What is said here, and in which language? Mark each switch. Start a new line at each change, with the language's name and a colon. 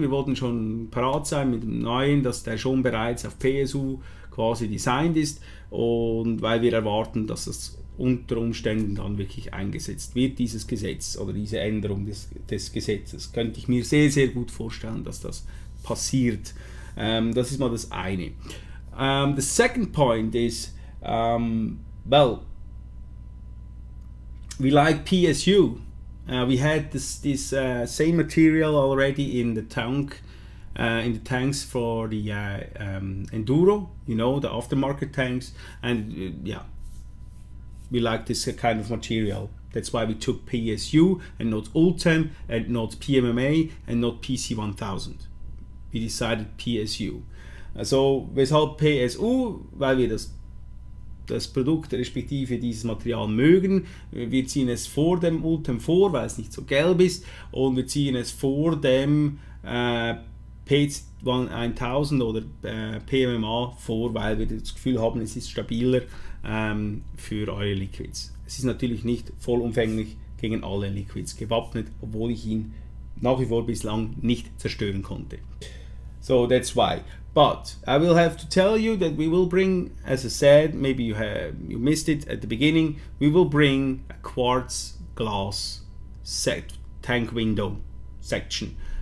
German: Wir wollten schon parat sein mit dem neuen, dass der schon bereits auf PSU quasi designt ist. Und weil wir erwarten, dass es unter Umständen dann wirklich eingesetzt wird, dieses Gesetz oder diese Änderung des Gesetzes. Könnte ich mir sehr, sehr gut vorstellen, dass das passiert. Das ist mal das eine.
English: The second point is, well, we like PSU. We had this same material already in the tank, in the tanks for the Enduro, you know, the aftermarket tanks, and yeah, we like this kind of material. That's why we took PSU and not Ultem and not PMMA and not PC1000. We decided PSU.
German: Also, weshalb PSU? Weil wir das Produkt respektive dieses Material mögen. Wir ziehen es vor dem Ultem vor, weil es nicht so gelb ist, und wir ziehen es vor dem P1000 oder PMMA vor, weil wir das Gefühl haben, es ist stabiler für eure Liquids. Es ist natürlich nicht vollumfänglich gegen alle Liquids gewappnet, obwohl ich ihn nach wie vor bislang nicht zerstören konnte.
English: So that's why. But I will have to tell you that we will bring, as I said, maybe you missed it at the beginning, we will bring a quartz glass tank window section.